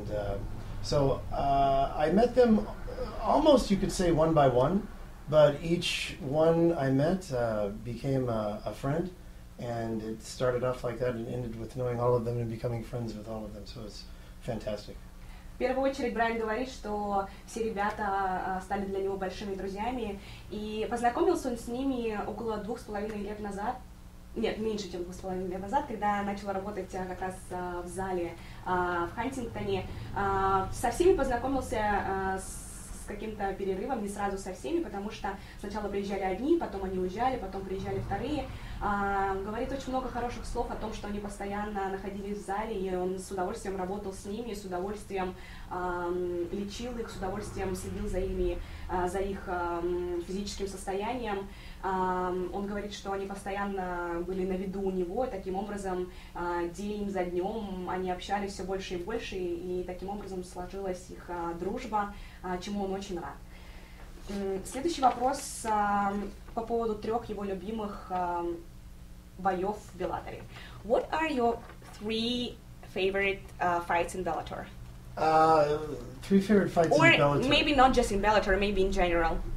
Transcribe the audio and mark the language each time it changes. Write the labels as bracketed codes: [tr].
[en] And so I met them almost, you could say, one by one, but each one I met became a friend, and it started off like that and ended with knowing all of them and becoming friends with all of them, so it's fantastic. [ru] В первую очередь Брайан говорит, что все ребята стали для него большими друзьями, и познакомился он с ними около 2,5 лет назад, нет, меньше, чем 2,5 лет назад, когда начал работать как раз в зале в Хантингтоне. Со всеми познакомился каким-то перерывом, не сразу со всеми, потому что сначала приезжали одни, потом они уезжали, потом приезжали вторые. Говорит очень много хороших слов о том, что они постоянно находились в зале, и он с удовольствием работал с ними, с удовольствием лечил их, с удовольствием следил за их физическим состоянием. Он говорит, что они постоянно были на виду у него, и таким образом день за днем они общались все больше и больше, и таким образом сложилась их дружба, чему он очень рад. Следующий вопрос по поводу 3 его любимых боев в Беллаторе. [en] What are your 3 favorite fights in Bellator? 3 favorite fights in Bellator. Or maybe not just in Bellator, maybe in general.